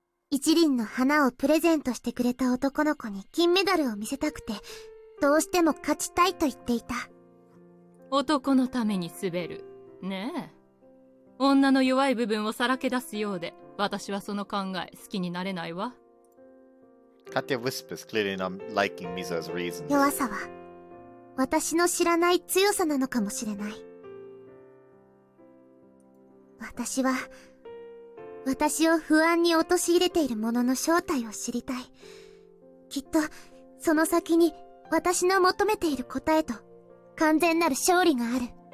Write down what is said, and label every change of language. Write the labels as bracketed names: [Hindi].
[Japanese] 一輪の花をプレゼントしてくれた男の子に金メダルを見せたくて、どうしても勝ちたいと言っていた。男のために滑る。ねえ。女の弱い部分をさらけ出すようで、私はその考え好きになれないわ。 [English] Katya whispers, clearly not liking Mizuha's reasons. [Japanese] 弱さは、私の知らない強さなのかもしれない。私を不安に陥れているものの正体を知りたい。きっと、その先に私の求めている答えと完全なる勝利がある。